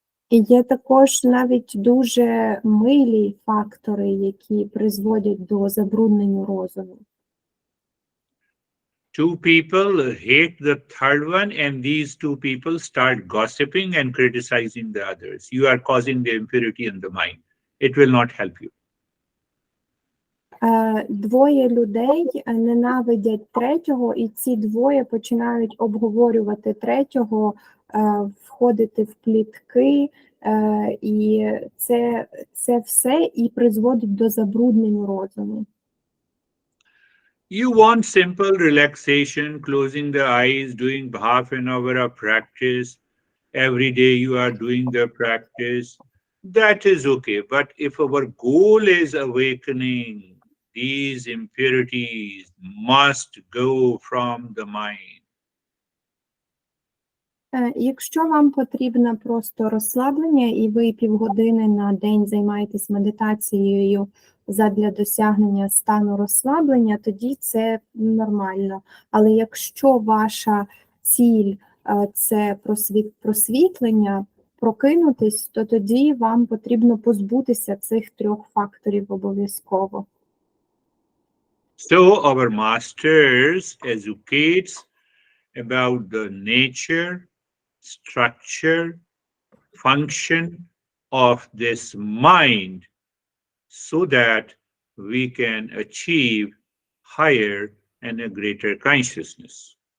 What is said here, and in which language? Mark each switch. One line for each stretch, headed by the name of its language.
Ukrainian: І є також навіть дуже милі фактори, які призводять до забруднення розуму.
English: Two people hate the third one, and these two people start gossiping and criticizing the others. You are causing the impurity in the mind. It will not help you.
Ukrainian: Двоє людей ненавидять третього, і ці двоє починають обговорювати третього, входити в плітки, і це все і призводить до забруднення розуму.
English: You want simple relaxation, closing the eyes, doing half an hour of practice. Every day you are doing the practice. That is okay. But if our goal is awakening, these impurities must go from the mind.
Ukrainian: Якщо вам потрібно просто розслаблення, і ви півгодини на день займаєтесь медитацією задля досягнення стану розслаблення, тоді це нормально. Але якщо ваша ціль це просвітлення, прокинутись, то тоді вам потрібно позбутися цих 3 факторів обов'язково.
English: So our masters educates about the nature, structure, function of this mind so that we can achieve higher and a greater consciousness.